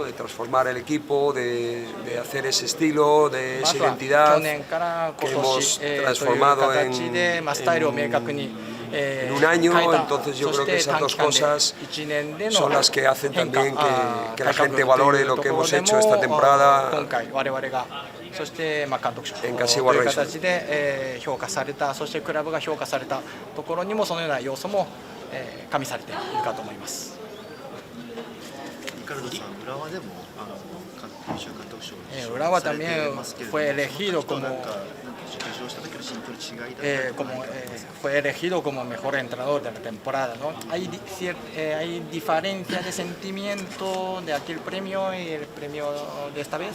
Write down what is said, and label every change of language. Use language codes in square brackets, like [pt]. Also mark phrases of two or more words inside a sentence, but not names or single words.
[es] De transformar el equipo, de hacer ese estilo, de esa identidad que hemos transformado en un año, entonces yo creo que esas dos cosas son las que hacen también que la gente valore lo que hemos hecho esta temporada en Kashiwa Reysol. [ja] 評価された、そしてクラブが評価されたところにもそのような要素も加味されているかと思います。 [es] Urawa también fue elegido como mejor entrenador de la temporada, ¿no? ¿Hay diferencia de sentimiento de aquel premio y el premio de esta vez?